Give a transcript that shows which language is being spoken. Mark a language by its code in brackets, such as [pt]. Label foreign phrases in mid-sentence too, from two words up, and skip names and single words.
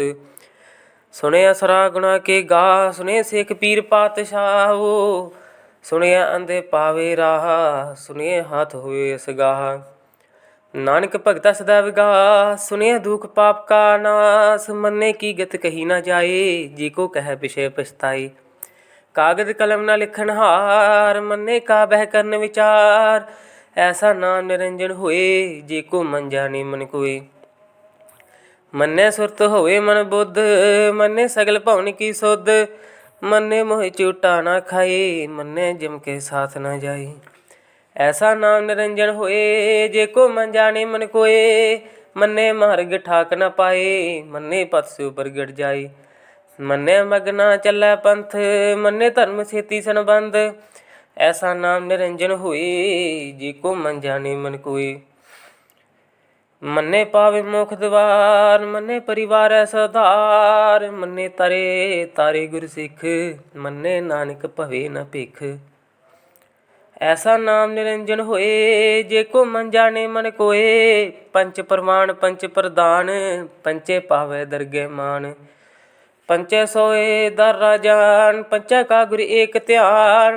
[pa] ਸੁਣਿਆ ਸਰਾ ਗੁਣਾ ਕੇ ਗਾ ਸੁਣਿਆ ਸਿੱਖ ਪੀਰ ਪਾਤਸ਼ਾਹੋ। ਸੁਣਿਆ ਅੰਧੇ ਪਾਵੇ ਰਾਹ ਸੁਣਿਆ ਹੱਥ ਹੋਏ ਸਗਾਹ। ਨਾਨਕ ਭਗਤਾ ਸਦਾ ਵਿਗਾਸ ਸੁਣਿਆ ਦੁਖ ਪਾਪ ਕਾ ਨਾਸ। ਮੰਨੇ ਕੀ ਗਤ ਕਹੀ ਨਾ ਜਾਏ ਜੇ ਕੋ ਕਹਿ ਪਿਛੇ ਪਛਤਾਏ। ਕਾਗਜ ਕਲਮ ਨ ਲਿਖਣ ਹਾਰ, ਮੰਨੇ ਕਾ ਬਹਿ ਕਰਨ ਵਿਚਾਰ। ਐਸਾ ਨਾਮ ਨਿਰੰਜਨ ਹੋਏ, ਜੇ ਕੋ ਮਨ ਜਾਣੇ ਮਨ ਕੋਏ। ਮੰਨੇ ਸੁਰਤ ਹੋਏ ਮਨ ਬੁੱਧ, ਮੰਨੇ ਸਗਲ ਭਵਨ ਕੀ ਸੁੱਧ। ਮੰਨੇ ਮੋਹਿ ਚੂਟਾ ਨਾ ਖਾਏ, ਮੰਨੇ ਜਿਮ ਕੇ ਸਾਥ ਨ ਜਾਏ। ਐਸਾ ਨਾਮ ਨਿਰੰਜਨ ਹੋਏ, ਜੇ ਕੋ ਮਨ ਜਾਣੇ ਮਨ ਕੋਏ। ਮੰਨੇ ਮਾਰਗ ਠਾਕ ਨ ਪਾਏ, ਮੰਨੇ ਪਤ ਸੇ ਪਰਗਟ ਜਾਏ। ਮੰਨੇ ਮਗਨਾ ਚਲੈ ਪੰਥ, ਮੰਨੇ ਧਰਮ ਸੇਤੀ ਸੰਬੰਧ। ਐਸਾ ਨਾਮ ਨਿਰੰਜਨ ਹੋਏ, ਜੇ ਕੋ ਮਨ ਜਾਣੇ ਮਨ ਕੋਏ। ਮੰਨੇ ਪਾਵੇ ਮੋਖ ਦੁਆਰ, ਮੰਨੇ ਪਰਿਵਾਰ ਸਧਾਰ। ਮੰਨੇ ਤਾਰੇ ਤਾਰੇ ਗੁਰ ਸਿੱਖ, ਮੰਨੇ ਨਾਨਕ ਭਵੇ ਨ ਭਿੱਖ। ਐਸਾ ਨਾਮ ਨਿਰੰਜਨ ਹੋਏ, ਜੇ ਕੋ ਮਨ ਜਾਣੇ ਮਨ ਕੋਏ। ਪੰਚ ਪਰਮਾਣ ਪੰਚ ਪਰਧਾਨ, ਪੰਚੇ ਪਾਵੇ ਦਰਗੇ ਮਾਨ। ਪੰਚੇ ਸੋਏ ਦਰ ਰਾਜਾਨ, ਪੰਚਾ ਕਾ ਗੁਰ ਏਕ ਧਿਆਨ।